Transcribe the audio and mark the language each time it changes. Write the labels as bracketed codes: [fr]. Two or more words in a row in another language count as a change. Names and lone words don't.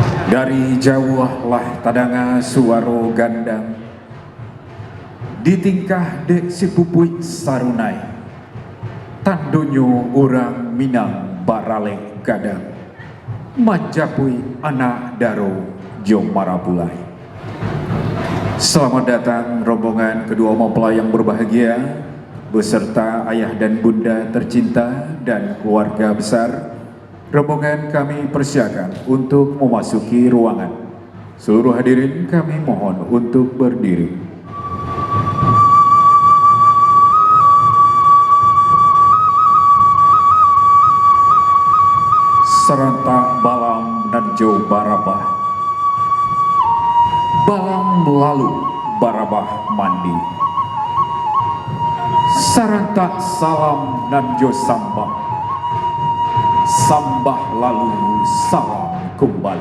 [min] Dari jauh lah tadanga suaro gandang, ditingkah dek si pupui sarunai, tandonyo orang Minang barale gadang, majapui anak daro jom marapulai. [id] Selamat datang rombongan kedua mempelai yang berbahagia, beserta ayah dan bunda tercinta dan keluarga besar. Rombongan kami persilakan untuk memasuki ruangan. Seluruh hadirin kami mohon untuk berdiri. [min] Serentak balam dan jauh barabah, balam lalu barabah mandi. Serentak salam dan jauh sambah, sambah lalu salam kembali.